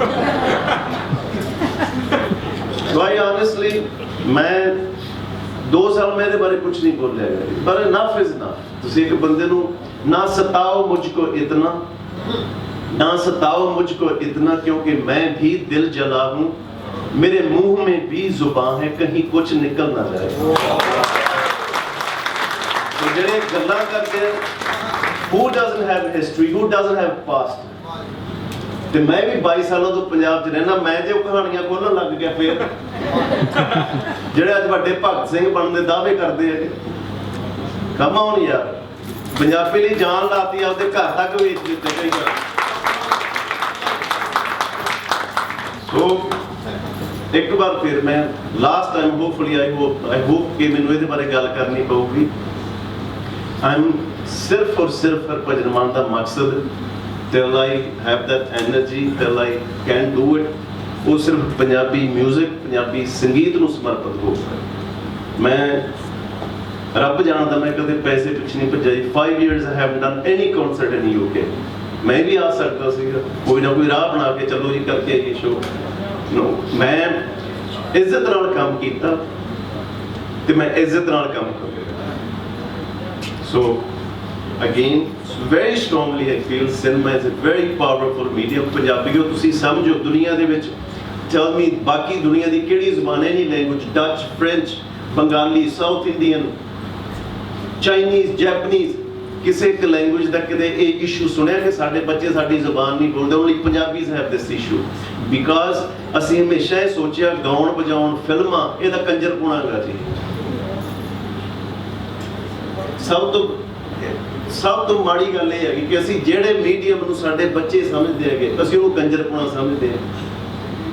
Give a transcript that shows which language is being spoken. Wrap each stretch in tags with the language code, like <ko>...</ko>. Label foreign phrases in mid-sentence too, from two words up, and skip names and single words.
<en>So I honestly,</en> <hi>मैं 2 साल में बारे कुछ नहीं बोल जाएगा, पर</hi> <en>enough is enough।</en> <pa>ਤੁਸੀ ਇੱਕ ਬੰਦੇ ਨੂੰ</pa> <hi>ना सताओ मुझको इतना, ना सताओ मुझको इतना, क्योंकि मैं भी दिल जला हूँ, मेरे मुंह में भी जुबान है, कहीं कुछ निकल ना जाए।</hi> <en>So</en> <pa>ਜਿਹੜੇ ਗੱਲਾਂ ਕਰਦੇ</pa> <en>who doesn't have history, who doesn't have past?</en> <pa>ਤੇ ਮੈਂ ਵੀ 22 ਸਾਲਾਂ ਤੋਂ ਪੰਜਾਬ 'ਚ ਰਹਿਣਾ, ਮੈਂ ਜੇ ਉਹ ਕਹਾਣੀਆਂ ਖੋਲ੍ਹਣ ਲੱਗ ਗਿਆ ਫਿਰ ਜਿਹੜੇ ਅੱਜ ਵੱਡੇ ਭਗਤ ਸਿੰਘ ਬਣਨ ਦੇ ਦਾਅਵੇ ਕਰਦੇ ਆ,</pa> <en>come on</en> <pa>ਯਾਰ, ਪੰਜਾਬੀ ਲਈ ਜਾਨ ਲਾਤੀ, ਆਪਦੇ ਘਰ ਤੱਕ ਵੇਚ ਦਿੱਤੇ ਕਈ ਵਾਰ। ਸੋ ਇੱਕ ਵਾਰ ਫਿਰ ਮੈਂ</pa> <en>last time hopefully I hope</en> <pa>ਕਿ ਮੈਨੂੰ ਇਹਦੇ ਬਾਰੇ ਗੱਲ ਕਰਨੀ ਪਊਗੀ। ਸਿਰਫ ਔਰ ਸਿਰਫ ਹਰਭਜਨ ਮਾਨ ਦਾ ਮਕਸਦ</pa> <en>till I have that energy, till I can do it,</en> <pa>ਉਹ ਸਿਰਫ ਪੰਜਾਬੀ ਮਿਊਜ਼ਿਕ, ਪੰਜਾਬੀ ਸੰਗੀਤ ਨੂੰ ਸਮਰਪਿਤ ਹੋਊਗਾ। ਮੈਂ ਰੱਬ ਜਾਣਦਾ ਮੈਂ ਕਦੇ ਪੈਸੇ ਪਿੱਛੇ ਨਹੀਂ ਭੱਜਿਆ ਜੀ।</pa> <en>5 years I haven't done any concert in UK।</en> <pa>ਮੈਂ ਵੀ ਆ ਸਕਦਾ ਸੀਗਾ, ਕੋਈ ਨਾ ਕੋਈ ਰਾਹ ਬਣਾ ਕੇ ਚਲੋ ਜੀ ਕਰਕੇ ਆਈਏ ਸ਼ੋਅ। ਨੋ, ਮੈਂ ਇੱਜ਼ਤ ਨਾਲ ਕੰਮ ਕੀਤਾ ਤੇ ਮੈਂ ਇੱਜ਼ਤ ਨਾਲ ਕੰਮ ਕਰਾਂਗਾ।</pa> <en>ਸੋ again, very strongly I feel cinema is a very powerful medium।</en> <pa>ਪੰਜਾਬੀਓ ਤੁਸੀਂ ਸਮਝੋ ਦੁਨੀਆ ਦੇ ਵਿੱਚ,</pa> <en>tell me</en> <pa>ਬਾਕੀ ਦੁਨੀਆ ਦੀ ਕਿਹੜੀ ਜ਼ੁਬਾਨ,</pa> <en>any language, Dutch, French,</en> <pa>ਬੰਗਾਲੀ,</pa> <en>South Indian,</en> <pa>ਚਾਈਨੀਜ਼, ਜੈਪਨੀਜ਼, ਕਿਸੇ ਇੱਕ ਲੈਂਗੁਏਜ ਦਾ ਕਿਤੇ ਇਹ ਇਸ਼ੂ ਸੁਣਿਆ ਕਿ ਸਾਡੇ ਬੱਚੇ ਸਾਡੀ ਜ਼ੁਬਾਨ ਨਹੀਂ ਬੋਲਦੇ?</pa> <en>only Punjabis have this issue because</en> <pa>ਅਸੀਂ ਹਮੇਸ਼ਾ ਇਹ ਸੋਚਿਆ ਗਾਉਣ ਵਜਾਉਣ ਫਿਲਮਾਂ ਇਹਦਾ ਕੰਜਰਪੁਣਾ ਹੈਗਾ ਜੀ। ਸਭ ਤੋਂ ਮਾੜੀ ਗੱਲ ਇਹ ਹੈਗੀ ਕਿ ਅਸੀਂ ਜਿਹੜੇ ਮੀਡੀਅਮ ਨੂੰ ਸਾਡੇ ਬੱਚੇ ਸਮਝਦੇ ਹੈਗੇ ਅਸੀਂ ਉਹਨੂੰ ਕੰਜਰਪੁਣਾ ਸਮਝਦੇ ਹਾਂ।</pa>